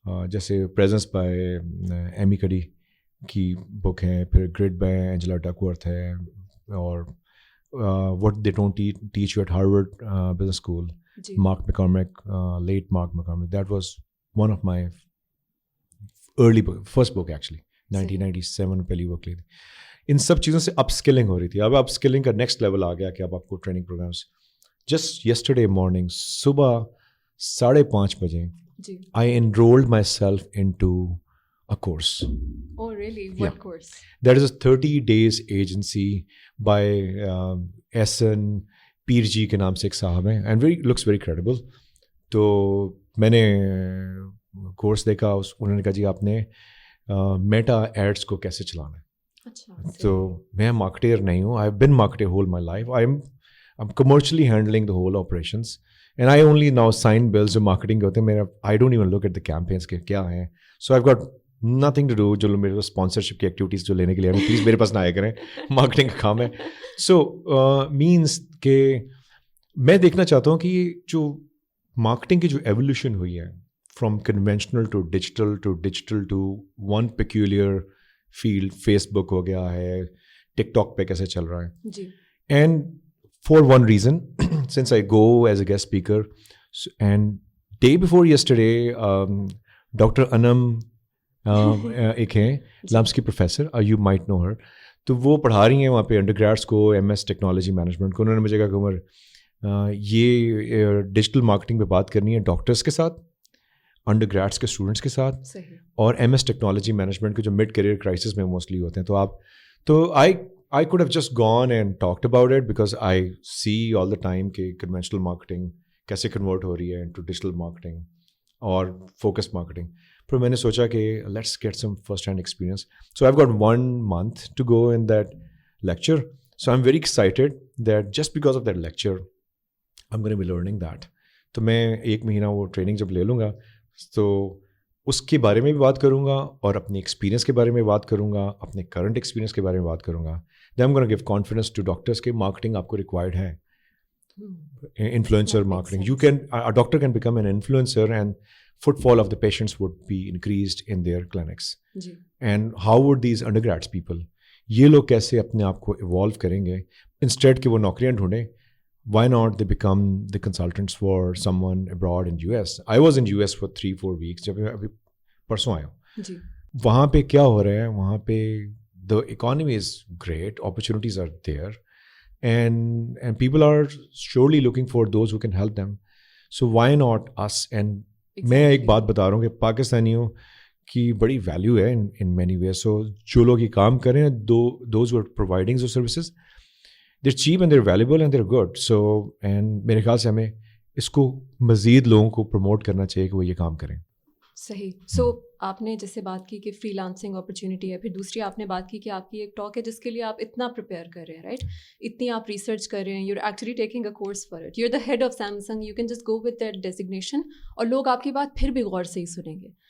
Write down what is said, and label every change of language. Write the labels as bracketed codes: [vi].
[ur] جیسے presence by ایمی کڈی کی بک ہے, پھر گریڈ بائی اینجلا ڈکورتھ ہے, اور what they don't teach you at Harvard business school, mark میکارمک, late mark میکارمک. [en] that was one of my early book, first book actually, [ur] 1997 پہلی بک لی تھی. ان سب چیزوں سے اپ اسکلنگ ہو رہی تھی. اب اپ اسکلنگ کا نیکسٹ لیول آ گیا کہ اب آپ کو training programmes. Just yesterday morning صبح 5:30 بجے [en] I enrolled myself into a course. Oh, really? What course? That is a 30 days agency by SN Peerji [ur] کے نام سے ایک صاحب ہیں, [en] and looks very credible. [ur] تو میں نے کورس دیکھا, انہوں نے کہا جی آپ نے میٹا ایڈس کو کیسے چلانا ہے. تو میں مارکیٹر نہیں ہوں, [en] I have been marketer whole my life. I'm commercially handling the whole operations. And I only now sign bills [ur] جو مارکیٹنگ کے ہوتے ہیں. میرا [en] I don't even look at the campaigns کے کیا ہیں. So I've got nothing to do. [ur] جو میرے اسپانسرشپ کی ایکٹیویٹیز جو لینے کے لیے پلیز میرے پاس نہ آیا کریں, مارکیٹنگ کا کام ہے. سو مینس کہ میں دیکھنا چاہتا ہوں کہ جو مارکیٹنگ کی جو ایولیوشن ہوئی ہے from conventional to digital to one peculiar field, face بک ہو گیا ہے, ٹک ٹاک پہ کیسے چل رہا ہے. جی. [en] And for one reason, since I go as a guest speaker, and day before yesterday, Dr. [ur] Anam ایک ہیں لمس کی professor, [en] you might know her, [ur] تو وہ پڑھا رہی ہیں وہاں پہ انڈر گریڈس کو MS ٹیکنالوجی مینجمنٹ کو. انہوں نے مجھے کہا کہ عمر یہ ڈیجیٹل مارکیٹنگ پہ بات کرنی ہے ڈاکٹرس کے ساتھ, انڈر گریڈس کے اسٹوڈنٹس کے ساتھ, اور MS ٹیکنالوجی مینجمنٹ کے جو مڈ کیریئر کرائسس میں موسٹلی ہوتے ہیں. [en] تو I could have just gone and talked about it because I see all the time کہ conventional marketing کیسے convert ہو رہی ہے into digital marketing اور focused marketing. [ur] پر میں نے سوچا کہ [en] let's get some first hand experience. So I've got 1 month to go in that lecture. So I'm very excited that just because of that lecture I'm going to be learning that. [ur] تو میں 1 مہینہ وہ training جب لے لوں گا تو اس کے بارے میں بھی بات کروں گا, اور اپنے ایکسپیرینس کے بارے میں بات کروں گا, اپنے کرنٹ ایکسپیرینس کے بارے میں بات کروں گا. [en] Then I'm going to give confidence to doctors [ur] کہ مارکیٹنگ آپ کو ریکوائرڈ ہے. [en] Influencer marketing. A doctor can become an influencer and footfall of the patients would be increased in their clinics. And how would these undergrads people, [ur] یہ لوگ کیسے اپنے آپ کو ایوالو کریں گے انسٹیڈ کہ وہ نوکریاں ڈھونڈیں. [en] Why not they become the consultants for someone abroad in US? I was in US for 3-4 weeks [ur] جب میں ابھی پرسوں آیا ہوں. وہاں پہ کیا ہو رہا ہے, [en] وہاں پہ the economy is great, opportunities are there, and people are surely looking for those who can help them. So why not us? [ur] And میں ایک بات بتا رہا ہوں کہ پاکستانیوں کی بڑی ویلیو ہے [en] in many ways. So [ur] جو لوگ یہ کام کر رہے ہیں, [en] those who are providing those services, they're cheap and they're valuable and they're good. [ur] So and میرے خیال سے ہمیں اس کو مزید لوگوں کو پروموٹ کرنا چاہیے کہ وہ یہ کام کریں. صحیح. سو آپ نے جیسے بات کی کہ فری لانسنگ اپرچونیٹی ہے, پھر دوسری آپ نے بات کی کہ آپ کی ایک ٹاک ہے جس کے لیے آپ اتنا پریپیئر کر رہے ہیں, رائٹ, اتنی آپ ریسرچ کر رہے ہیں, [en] you are actually taking a course for it, you are the head of Samsung, you can just go with that designation اور [ur] لوگ آپ کی بات پھر بھی غور سے ہی سنیں گے.